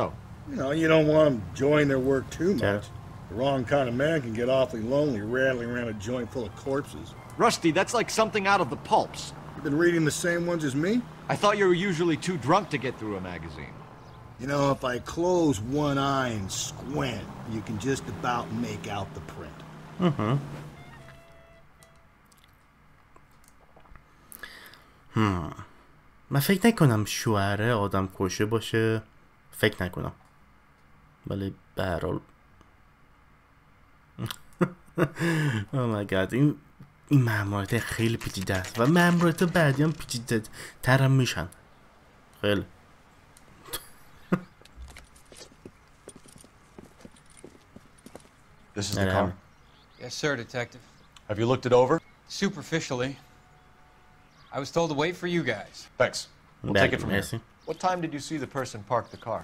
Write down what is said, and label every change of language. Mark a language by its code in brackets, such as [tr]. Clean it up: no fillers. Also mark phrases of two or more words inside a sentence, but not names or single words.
[en] You know, you don't want them enjoying their work too much. The wrong kind of man can get awfully lonely rattling around a joint full of corpses. Rusty, that's like something out of the pulps. You been reading the same ones as me? I thought you were usually too drunk to get through a magazine. You know, if I close one eye and squint, you can just about make out the print. [fa] من فکر نکنم شوهره آدم کشه باشه. فکر نکنم. ولی به هر حال [en] oh my god [fa] این ماموریت خیلی پیچیده است و ماموریت بعدی هم پیچیده ترم میشن خیلی. [en] This is the car. Yes, sir, Detective. Have you looked it over? Superficially. I was told to wait for you guys. Thanks. We'll take it from here. What time did you see the person park the car?